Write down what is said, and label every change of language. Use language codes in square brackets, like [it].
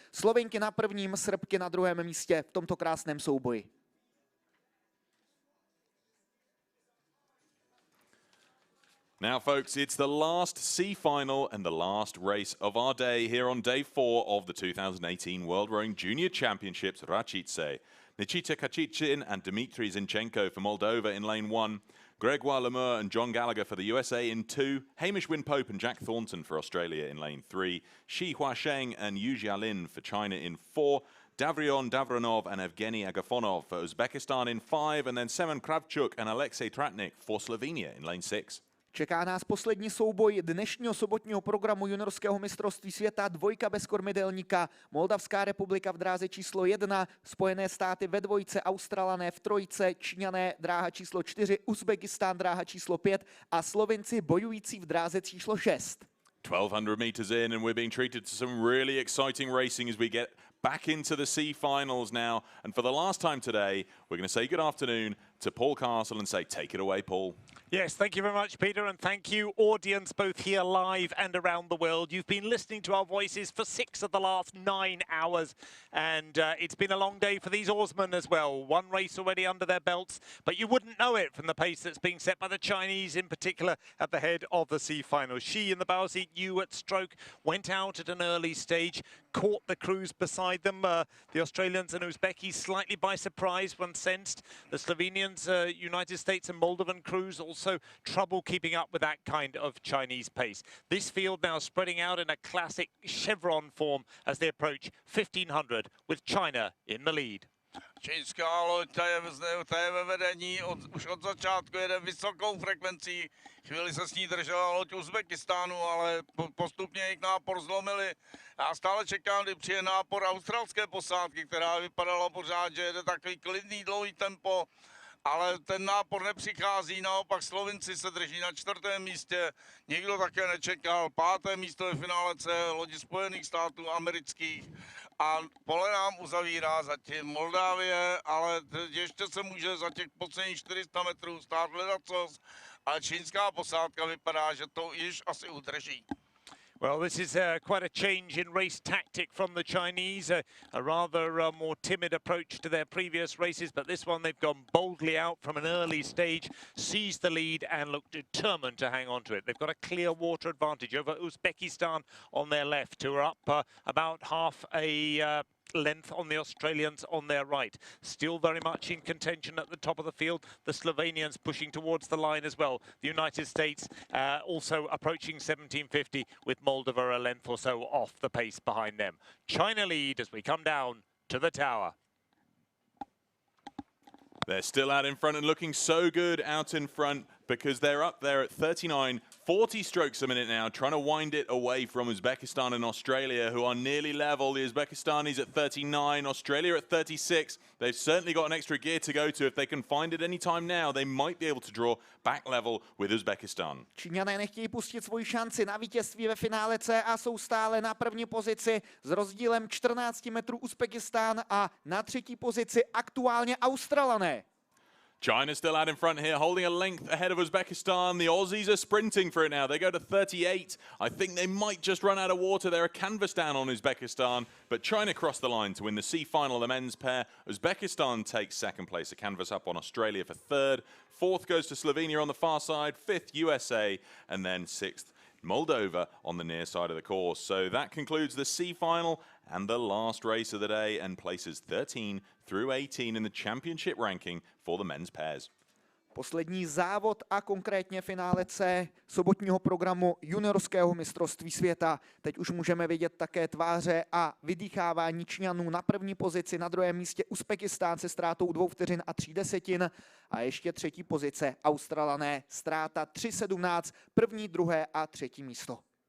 [cs] Slovinky na prvním, Srbky na druhém místě v tomto krásném souboji. [en] Now, folks, it's the last C final and the last race of our day here on day 4 of the 2018 World Rowing Junior Championships, Račice. Nikita Kachichin and Dmitry Zinchenko for Moldova in lane 1, Gregoire Lemur and John Gallagher for the USA in 2, Hamish Wynne-Pope and Jack Thornton for Australia in lane 3, Shi Huasheng and Yu Jialin for China in 4, Davrion Davronov and Evgeny Agafonov for Uzbekistan in 5, and then Semen Kravchuk and Alexei Tratnik for Slovenia in lane 6. [cs] Čeká nás poslední souboj dnešního sobotního programu juniorského mistrovství světa, dvojka bez kormidelníka, Moldavská republika v dráze číslo 1, Spojené státy ve dvojce, Australané v trojce, Číňané dráha číslo 4, Uzbekistán dráha číslo 5 a Slovinci bojující v dráze číslo 6. [en] 1200 meters in and we're being treated to some really exciting racing as we get back into the C finals now. And for the last time today, we're going to say good afternoon to Paul Castle and say, take it away, Paul. Yes, thank you very much, Peter, and thank you, audience, both here live and around the world. You've been listening to our voices for 6 of the last 9 hours, and it's been a long day for these oarsmen as well. One race already under their belts, but you wouldn't know it from the pace that's being set by the Chinese, in particular, at the head of the C final. She in the bow seat, Yu at stroke, went out at an early stage, caught the crews beside them. The Australians and Uzbekis slightly by surprise when sensed. The Slovenians, United States and Moldovan crews also trouble keeping up with that kind of Chinese pace. This field now spreading out in a classic chevron form as they approach 1500 with China in the lead. [cs] Čínská loď, ta je ve vedení, už od začátku jede vysokou frekvencí. Chvíli se s ní držela loď Uzbekistánu, ale postupně jejich nápor zlomili. Já stále čekám, kdy přijde nápor australské posádky, která vypadala pořád, že jede takový klidný, dlouhý tempo. Ale ten nápor nepřichází, naopak Slovinci se drží na 4. místě, nikdo také nečekal. 5. místo ve finále C lodi Spojených států amerických a pole nám uzavírá zatím Moldávie, ale ještě se může za těch posledních 400 metrů stát ledacos, ale čínská posádka vypadá, že to již asi udrží. [en] Well, this is quite a change in race tactic from the Chinese, a rather more timid approach to their previous races, but this one they've gone boldly out from an early stage, seized the lead and looked determined to hang on to it. They've got a clear water advantage over Uzbekistan on their left, who are up about half a length on the Australians on their right. Still very much in contention at the top of the field. The Slovenians pushing towards the line as well. The United States also approaching 1750 with Moldova a length or so off the pace behind them. China lead as we come down to the tower. They're still out in front and looking so good out in front because they're up there at 39, 40 strokes a minute now, trying to wind it away from Uzbekistan and Australia, who are nearly level. The Uzbekistanis at 39, Australia at 36. They've certainly got an extra gear to go to. If they can find it any time now, they might be able to draw back level with Uzbekistan. [cs] Číňané nechtějí pustit svoji šanci na vítězství ve finále C a jsou stále na první pozici s rozdílem 14 metrů Uzbekistán a na třetí pozici aktuálně Australané. [en] China still out in front here, holding a length ahead of Uzbekistan. The Aussies are sprinting for it now. They go to 38. I think they might just run out of water. They're a canvas down on Uzbekistan, but China crossed the line to win the C final, the men's pair. Uzbekistan takes 2nd place, a canvas up on Australia for 3rd. 4th goes to Slovenia on the far side, 5th USA, and then 6th Moldova on the near side of the course. So that concludes the C final and the last race of the day and places 13 through 18 in the championship ranking for the men's pairs. [cs] Poslední závod a konkrétně finále C sobotního programu juniorského mistrovství světa. Teď už můžeme vidět také tváře a vydýchávání Číňanů na první pozici, na druhém místě Uzbekistán se ztrátou 2 vteřin a 3 desetin a ještě třetí pozice Australané, ztráta 3:17, první, druhé a třetí místo.